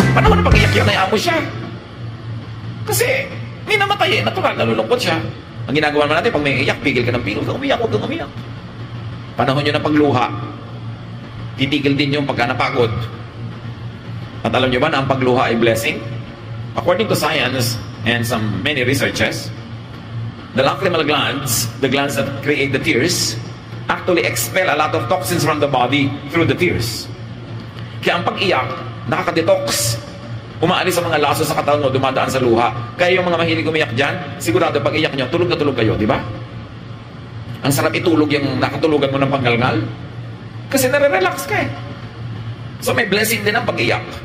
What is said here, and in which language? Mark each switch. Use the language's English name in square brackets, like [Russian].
[Filipino] Panahon na pag-iyak na mo siya. Kasi, may namatay natural, nalulungkot siya. Ang ginagawa naman natin, pag may iyak, pigil ka ng pigil, huwag kang umiyak, huwag kang umiyak. Panahon nyo na pagluha, titigil din yung pagka napagod. At alam nyo ba na ang pagluha ay blessing? [English] According to science and some many researches, the lacrimal glands, the glands that create the tears, actually expel a lot of toxins from the body through the tears. [Filipino] Kaya ang pag-iyak, nakaka-detox. Umaalis sa mga laso sa katawan mo, dumadaan sa luha. Kaya yung mga mahilig umiyak dyan, sigurado pag iyak nyo, tulog na tulog kayo, di ba? Ang sarap itulog yung nakatulugan mo ng panggalngal. Kasi nare-relax ka So may blessing din ang pag-iyak.